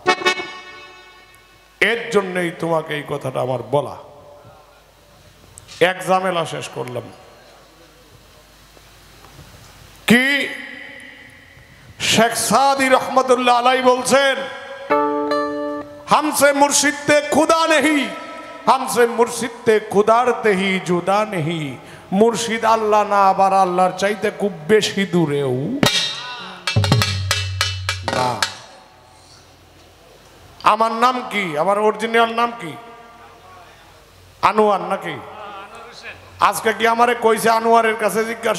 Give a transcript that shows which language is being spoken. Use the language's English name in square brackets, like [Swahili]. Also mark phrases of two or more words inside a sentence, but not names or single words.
[Bangla] এর জন্যই তোমাকে এই কথাটা আমার বলা। এক ঝামেলা শেষ করলাম। কি শেখ সাদি রহমতুল্লাহ আলাই বলছেন, [Urdu] ہمسے مرشد تے خدا نہیں، ہمسے مرشد تے خدار تے ہی جدا نہیں. [Bangla] मुर्शिद আল্লাহ না, আবার আল্লাহর চাইতে খুব বেশি দূরেও না। আমার নাম কি? আমার অরিজিনাল নাম কি? আনোয়ার, নাকি? আজকে কি আমারে কইছে আনোয়ারের কাছে জিজ্ঞাসা?